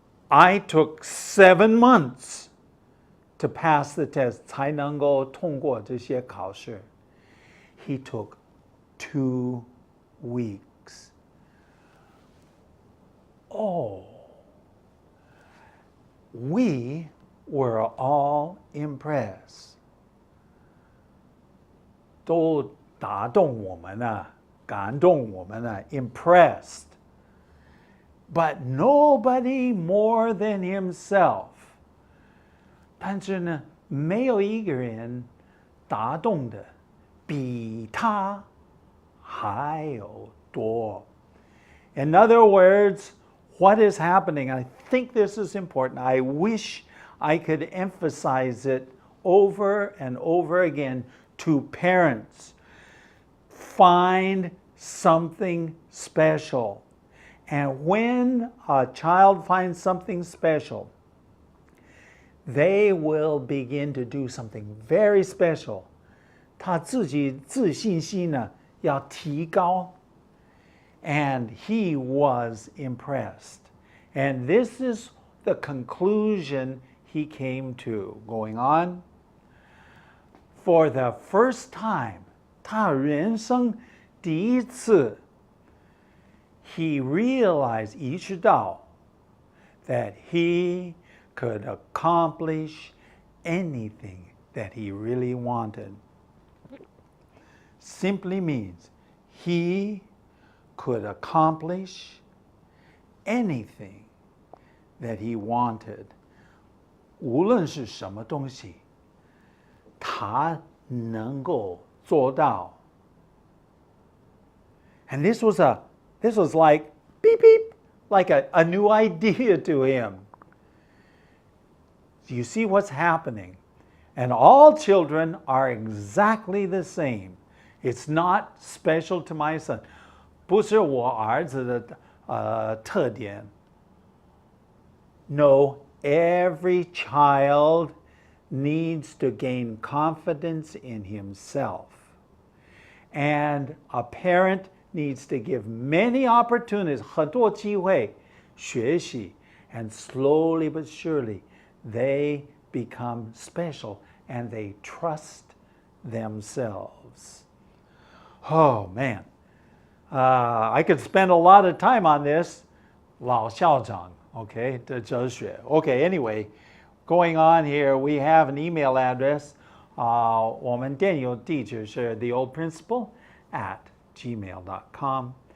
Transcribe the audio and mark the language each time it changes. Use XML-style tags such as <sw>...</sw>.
<en>I took 7 months to pass the test,</en> <zh>才能够通过这些考试.</zh> <en>He took 2 weeks. Oh, we were all impressed.</en> <zh>都打动我们了，感动我们了, impressed.</zh> <en>But nobody more than himself.</en> <zh>但是呢，没有一个人打动的比他还有多。</zh> <en>In other words, what is happening? I think this is important. I wish I could emphasize it over and over again to parents. Find something special. And when a child finds something special, they will begin to do something very special.</en> <zh>他自己自信心呢要提高。</zh> <en>And he was impressed. And this is the conclusion he came to. Going on. For the first time,</en> <zh>他人生第一次</zh> <en>he realized</en> <zh>意识到</zh> <en>that he could accomplish anything that he really wanted. Simply means he could accomplish anything that he wanted.</en> <zh>无论是什么东西，他能够做到。</zh> <en>And this was like beep beep, like a new idea to him. Do you see what's happening? And all children are exactly the same. It's not special to my son.</en> <zh>不是我儿子的特点。</zh> <en>No, every child needs to gain confidence in himself. And a parent needs to give many opportunities,</en> <zh>很多机会学习,</zh> <en>and slowly but surely they become special and they trust themselves. Oh man, I could spend a lot of time on this.</en> <zh>老校长, okay, 的哲学.</zh> <en>Okay, anyway, going on here, we have an email address.</en> <zh>我们电邮地址是theoldprinciple@gmail.com.</zh>